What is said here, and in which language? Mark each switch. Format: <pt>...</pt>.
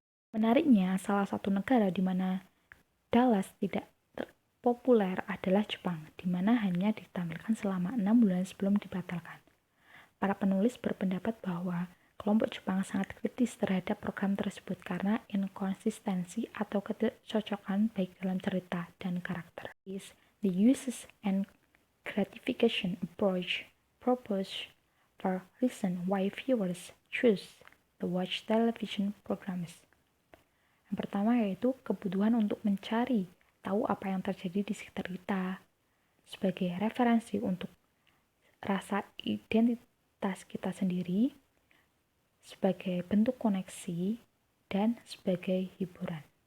<id>Menariknya, salah satu negara di mana Dallas tidak populer adalah Jepang, di mana hanya ditampilkan selama 6 bulan sebelum dibatalkan. Para penulis berpendapat bahwa kelompok Jepang sangat kritis terhadap program tersebut karena inkonsistensi atau ketidakcocokan baik dalam cerita dan karakter.</id> <en>The uses and gratification approach proposed for reason why viewers choose to watch television programs.</en> <id>Yang pertama yaitu kebutuhan untuk mencari tahu apa yang terjadi di sekitar kita sebagai referensi untuk rasa identitas kita sendiri, sebagai bentuk koneksi, dan sebagai hiburan.</id>